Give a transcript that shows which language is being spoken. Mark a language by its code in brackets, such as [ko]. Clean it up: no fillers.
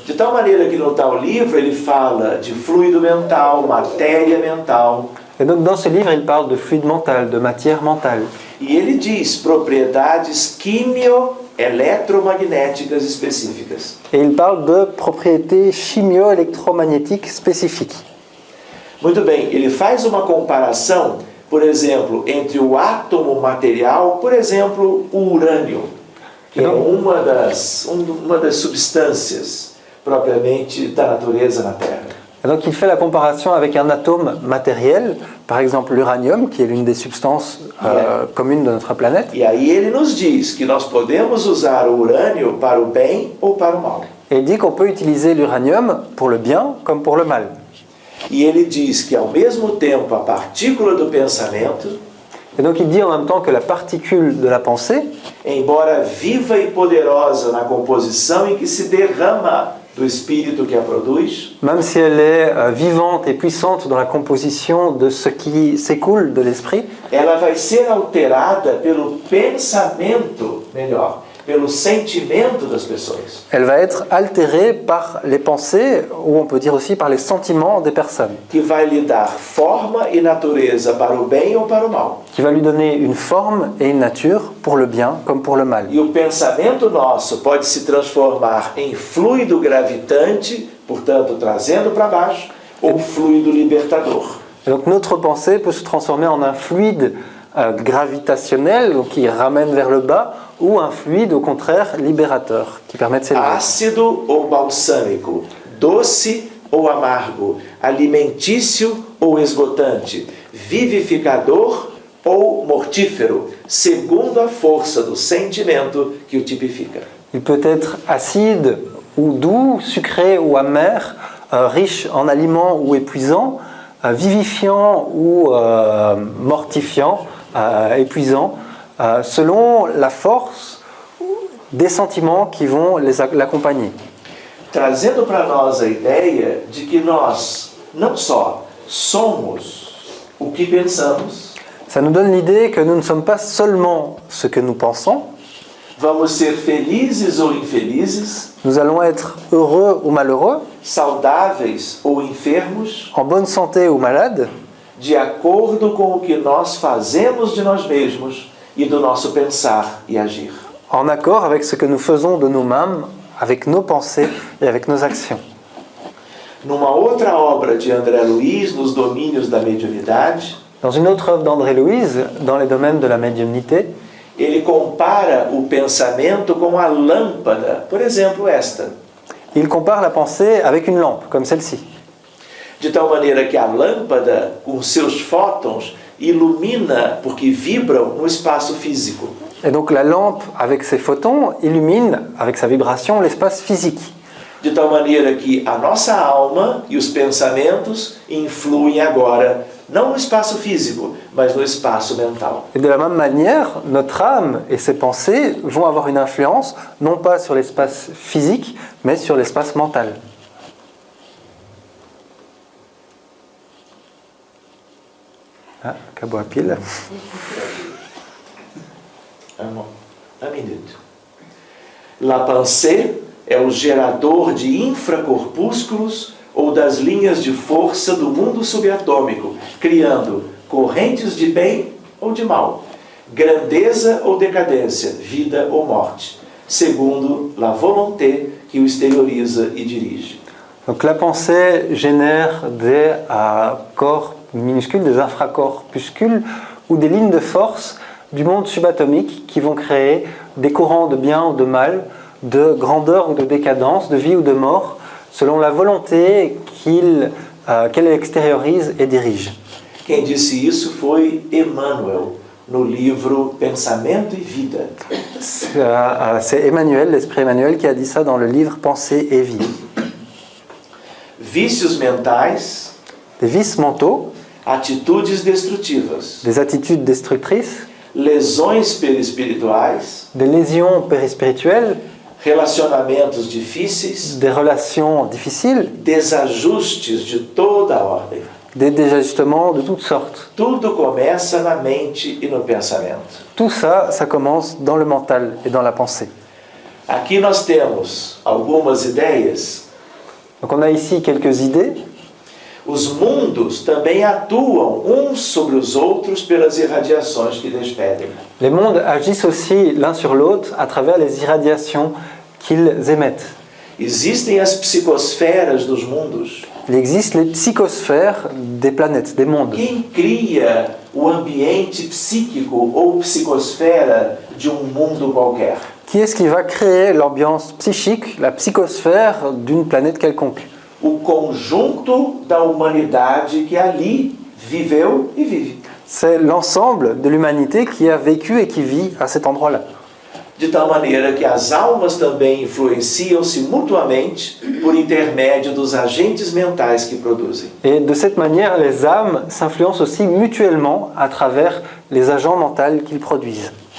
[pt] De tal maneira que no tal livro ele fala de fluido mental, matéria mental. [fr] Et donc dans ce livre, il parle de fluide mental, de matière mentale. [pt] E ele diz propriedades quimio-eletromagnéticas específicas. [fr] Et il parle de propriétés chimio-électromagnétiques spécifiques. [pt] Muito bem, ele faz uma comparação, por exemplo, entre o átomo material, por exemplo, o urânio, que é uma das substâncias propriamente da natureza na Terra. [fr] Et donc il fait la comparaison avec un atome matériel, par exemple l'uranium, qui est l'une des substances communes de notre planète. [pt] E aí ele nos diz que nós podemos usar o urânio para o bem ou para o mal. [fr] Et il dit qu'on peut utiliser l'uranium pour le bien comme pour le mal. [pt] E ele diz que ao mesmo tempo a partícula do pensamento [fr] Et donc il dit en même temps que la particule de la pensée, [pt] embora viva e poderosa na composição em que se derrama do espírito que a produz, [fr] même si elle est vivante et puissante dans la composition de ce qui s'écoule de l'esprit, [pt] ela vai ser alterada pelo pensamento, melhor, pelo sentimento das pessoas. [fr] elle va être altérée par les pensées, ou on peut dire aussi par les sentiments des personnes, [pt] Que vai lhe dar forma e natureza para o bem ou para o mal. [fr] qui va lui donner une forme et une nature pour le bien comme pour le mal. [pt] E o pensamento nosso pode se transformar em fluido gravitante, portanto, trazendo para baixo, ou fluido libertador. [fr] Et donc notre pensée peut se transformer en un fluide gravitationnel, donc qui ramène vers le bas, ou un fluide au contraire libérateur, qui permet de s'élever. [pt] Ácido ou balsâmico, doce ou amargo, alimentício ou esgotante, vivificador ou mortífero, segundo a força do sentimento que o tipifica. [fr] Il peut être acide ou doux, sucré ou amer, riche en aliments ou épuisant, vivifiant ou mortifiant, épuisant, selon la force des sentiments qui vont l'accompagner. [pt] Trazendo para nós a ideia de que nós não só somos o que pensamos, [fr] Ça nous donne l'idée que nous ne sommes pas seulement ce que nous pensons, [pt] vamos ser felizes ou infelizes, [fr] nous allons être heureux ou malheureux, [pt] saudáveis ou enfermos, [fr] en bonne santé ou malade, [pt] de acordo com o que nós fazemos de nós mesmos e do nosso pensar e agir. [fr] en accord avec ce que nous faisons de nous-mêmes, avec nos pensées et avec nos actions. [pt] Numa outra obra de André Luiz, Nos Domínios da Mediunidade, [fr] Dans une autre œuvre d'André Louise, dans les domaines de la médiumnité, [pt] ele compara o pensamento com a lâmpada, por exemplo, esta. [fr] il compare la pensée avec une lampe, comme celle-ci. [pt] De tal maneira que a lâmpada, com seus fótons, ilumina, porque vibram no espaço físico. [fr] Et donc la lampe, avec ses photons, illumine, avec sa vibration, l'espace physique. [pt] De tal maneira que a nossa alma e os pensamentos influem agora, não no espaço físico, mas no espaço mental. [fr] Et de la même manière, notre âme et ses pensées vont avoir une influence, non pas sur l'espace physique, mais sur l'espace mental. [pt] Ah, acabou a pile. Um minuto. [fr] La pensée [pt] é o gerador de infracorpúsculos ou das linhas de força do mundo subatômico, criando correntes de bem ou de mal, grandeza ou decadência, vida ou morte, segundo [fr] la volonté [pt] que o exterioriza e dirige. [fr] Donc la pensée génère des corps minuscules, des infracorpuscules ou des lignes de force du monde subatomique qui vont créer des courants de bien ou de mal, de grandeur ou de décadence, de vie ou de mort, selon la volonté qu'elle extériorise et dirige. [pt] Quem disse isso foi Emmanuel, no livro Pensamento e Vida. [fr] C'est Emmanuel, l'esprit Emmanuel, qui a dit ça dans le livre Pensée et vie. [pt] Vícios mentais, [fr] Des vices mentaux, [pt] atitudes destrutivas, [fr] des attitudes destructrices, [pt] lesões perispirituais, [fr] des lésions périspirituelles, [pt] relacionamentos difíceis, [fr] des relations difficiles, [pt] desajustes de toda a ordem. [fr] des désajustements de toutes sortes. [pt] Tudo começa na mente e no pensamento. [fr] Tout ça, ça commence dans le mental et dans la pensée. [pt] Aqui nós temos algumas ideias. [fr] Donc on a ici quelques idées. [pt] Os mundos também atuam uns sobre os outros pelas irradiações que despedem. [fr] Les mondes agissent aussi l'un sur l'autre à travers les irradiations qu'ils émettent. [pt] Existem as psicosferas dos mundos. [fr] Il existe les psychosphères des planètes, des mondes. [pt] Quem cria o ambiente psíquico ou psicosfera de mundo qualquer? [fr] Qui est-ce qui va créer l'ambiance psychique, la psychosphère d'une planète quelconque? [pt] O conjunto da humanidade que ali viveu e vive. [fr] C'est l'ensemble de l'humanité qui a vécu et qui vit à cet endroit-là. [pt] De tal maneira que as almas também influenciam-se mutuamente por intermédio dos agentes mentais que produzem. [fr] Et de cette manière, les âmes s'influencent aussi mutuellement à travers les agents mentaux qu'ils produisent.